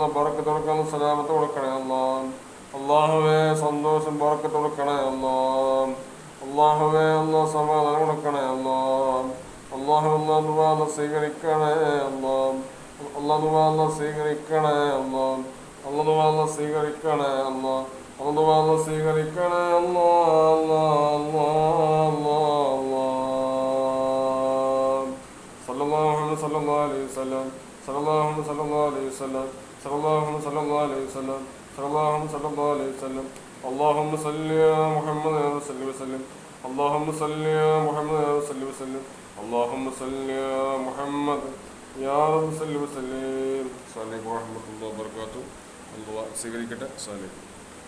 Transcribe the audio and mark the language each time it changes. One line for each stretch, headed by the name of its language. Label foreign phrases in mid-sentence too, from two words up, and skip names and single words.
Malayalam: ബറക്കത്ത് കൊടുക്കണം സലാമത്ത് കൊടുക്കണേ അല്ലാ അല്ലാഹുവേ സന്തോഷം ബറക്കത്ത് കൊടുക്കണേ അല്ലാ അല്ലാഹുവേ അല്ലാ സമാധാനം കൊടുക്കണേ അല്ലാ അല്ലാഹു സ്വീകരിക്കണേ അല്ലാ അല്ലാഹു സ്വീകരിക്കണേ അല്ലാ അല്ലാഹു സ്വീകരിക്കണേ അല്ലാ അല്ലാഹു സ്വീകരിക്കണേ അല്ലാ അല്ലാ അല്ലാ അല്ലാ
Arabic: صلى الله عليه وسلم صلى الله عليه وسلم صلى الله عليه وسلم صلى الله عليه وسلم اللهم صل على محمد وصلى وسلم اللهم صل على محمد وصلى وسلم اللهم صل على محمد يا رب صل وسلم. السلام عليكم ورحمة الله وبركاته.
Malayalam: الله സ്വീകരിക്കട്ടെ.
Arabic: السلام عليكم.